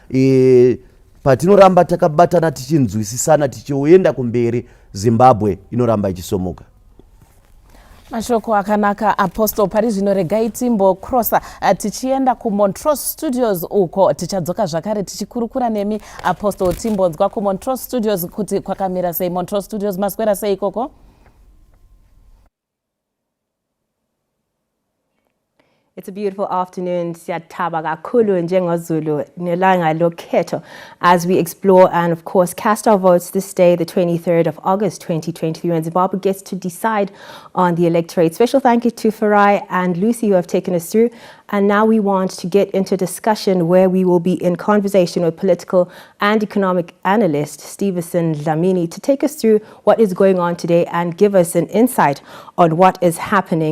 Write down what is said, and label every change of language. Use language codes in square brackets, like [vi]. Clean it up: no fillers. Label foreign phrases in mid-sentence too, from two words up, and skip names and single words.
[sn] Patinoramba takabatana tichinzwisisana tichienda kumberi, Zimbabwe inoramba ichisomuka. Mashoko akanaka Apostle pari zvino regai timbokrosa tichienda kuMontrose Studios uko tichadzoka zvakare tichikurukura nemi Apostle timbonzwa kuMontrose Studios kuti kwakamira sei. Montrose Studios maswera sei ikoko? [en] It's a beautiful afternoon, [nd] Siyataba kakhulu njengoZulu nelanga lokhetho, [en] as we explore and of course cast our votes this day, the 23rd of August 2023, when Zimbabwe gets to decide on the electorate. Special thank you to Farai and Lucy who have taken us through. And now we want to get into discussion where we will be in conversation with political and economic analyst Stevenson Dlamini to take us through what is going on today and give us an insight on what is happening.